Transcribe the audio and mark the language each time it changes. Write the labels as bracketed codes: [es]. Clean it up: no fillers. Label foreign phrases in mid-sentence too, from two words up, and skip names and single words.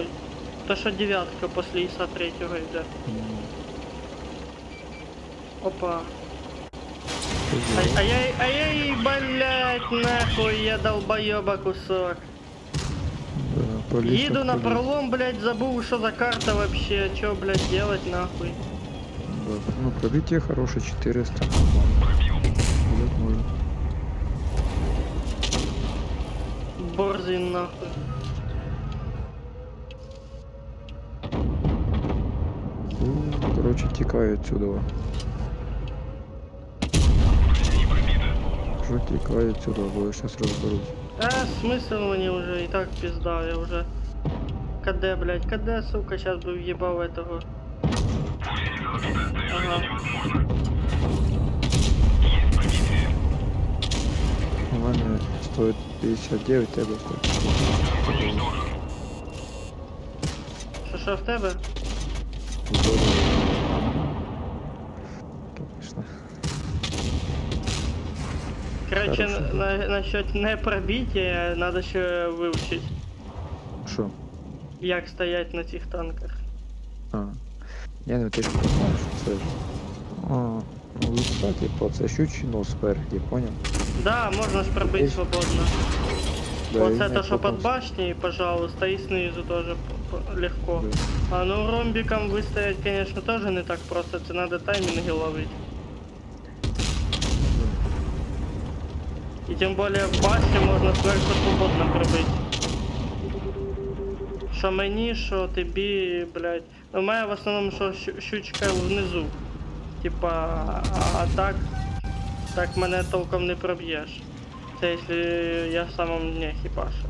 [uk] То що 9 після ІСа 3 йде. Опа. [ru] Ай-яй, блять, нахуй, я долбоеба кусок. [uk] Да, по лісу Їду на поліз. пролом, [ru] блять, забыл, что за карта вообще, чё, блять, делать нахуй. Да. Ну, пробитие хорошее, 400. Нормально. Гулять можно. Борзин нахуй. Короче, [uk] тікаю отсюда. Що тікаю отсюда, бо я сейчас розберусь. [ru] Смысл мне уже и так пизда, я уже... КД, блять, КД, сука, сейчас бы въебал этого. Ага. [uk] У мене стоїть 59, тебе стоїть. Що в тебе? [ru] Точно. Короче, Хороший. насчет не пробития, надо ще вивчить, [uk] Що? як стоять на цих танках. А. Ні, ну ти ж розумієш, що це ж. А, ну і типу, це щучий нос спереді, поняв? [ru] Да, можно ж пробить Есть. свободно. Да, Вот [uk] і [ru] это, не что под потом- башней, пожалуйста, и снизу тоже легко. Да. А ну ромбиком выстоять, конечно, тоже не так просто, это надо тайминги ловить. И тем более в башне можно сверху свободно пробить. [uk] Що мені, що тобі, блядь. У мене в основному, що щучка внизу. Типа, а так мене толком не проб'єш. Це якщо я в самому дні хіба що.